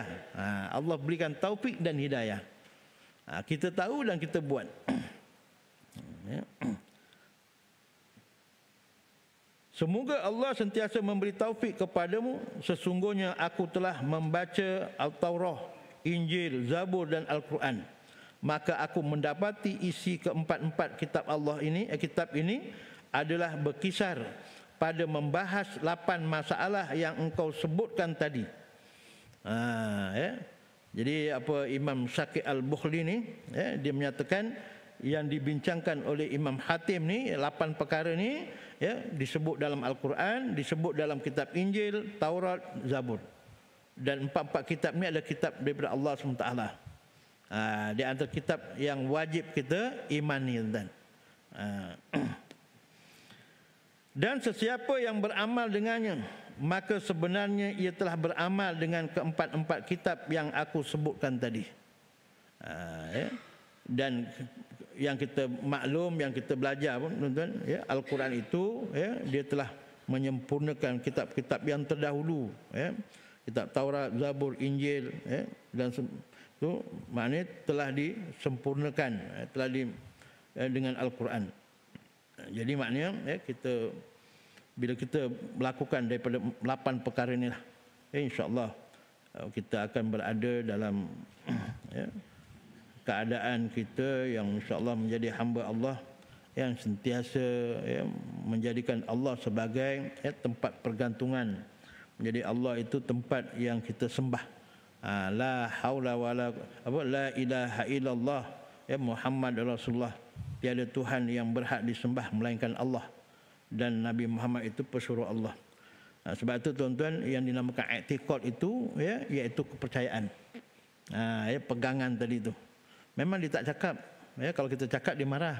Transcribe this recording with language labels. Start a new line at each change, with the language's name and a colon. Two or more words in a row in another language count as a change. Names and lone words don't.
Malay: Allah berikan taufik dan hidayah. Kita tahu dan kita buat. Ya. Semoga Allah sentiasa memberi taufik kepadamu. Sesungguhnya aku telah membaca Al-Taurah, Injil, Zabur dan Al-Quran. Maka aku mendapati isi keempat-empat kitab Allah ini, kitab ini adalah berkisar pada membahas 8 masalah yang engkau sebutkan tadi. Ya. Jadi apa Imam Syakir Al-Bukhli ni, ya, dia menyatakan yang dibincangkan oleh Imam Hatim ni 8 perkara ni, ya, disebut dalam Al-Quran, disebut dalam kitab Injil, Taurat, Zabur. Dan 4 kitab ni adalah kitab daripada Allah SWT. Di antara kitab yang wajib kita imani, tuan. Dan sesiapa yang beramal dengannya, maka sebenarnya ia telah beramal dengan keempat-empat kitab yang aku sebutkan tadi. Ya. Dan yang kita maklum, yang kita belajar pun, tuan-tuan, ya, Al-Quran itu, ya, dia telah menyempurnakan kitab-kitab yang terdahulu, ya. Kitab Taurat, Zabur, Injil, ya, dan itu maknanya telah disempurnakan, ya, telah dengan Al-Quran. Jadi maknanya, ya, kita bila kita melakukan daripada 8 perkara inilah, ya, insya-Allah kita akan berada dalam, ya, keadaan kita yang insya-Allah menjadi hamba Allah yang sentiasa, ya, menjadikan Allah sebagai, ya, tempat pergantungan. Menjadi Allah itu tempat yang kita sembah.
Arabic: لا حول ولا لا إله إلا الله, ya, محمد رسول الله.
Malay: Tiada Tuhan yang berhak disembah melainkan Allah, dan Nabi Muhammad itu pesuruh Allah. Sebab itu tuan-tuan, yang dinamakan i'tiqad itu, ya, iaitu kepercayaan. Ya, pegangan tadi itu. Memang dia tak cakap, ya, kalau kita cakap dia marah.